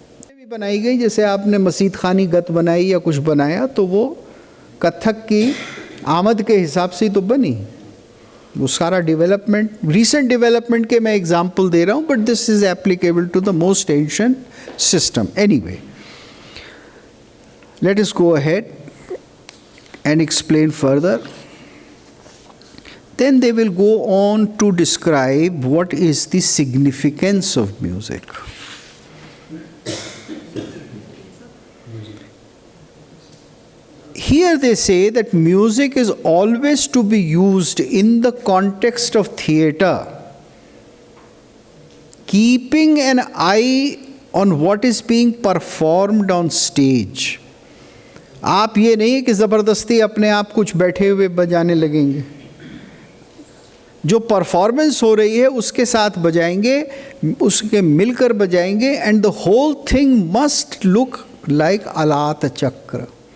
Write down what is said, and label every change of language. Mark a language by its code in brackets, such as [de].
[hi] भी बनाई गई, जैसे आपने मसीद खानी गत बनाई या कुछ बनाया, तो वो कथक की आमद के हिसाब से तो बनी। वो सारा [en] development, recent development [hi] के मैं [en] example [hi] दे रहा हूँ, [en] But this is applicable to the most ancient system. Anyway, let us go ahead and explain further. Then they will go on to describe what is the significance of music. Here they say that music is always to be used in the context of theatre, keeping an eye on what is being performed on stage. [hi] आप ये नहीं कि ज़बरदस्ती अपने आप कुछ बैठे हुए बजाने लगेंगे, जो परफॉर्मेंस हो रही है उसके साथ बजाएंगे, उसके मिलकर बजाएंगे, [en] And the whole thing must look like आलात चक्र।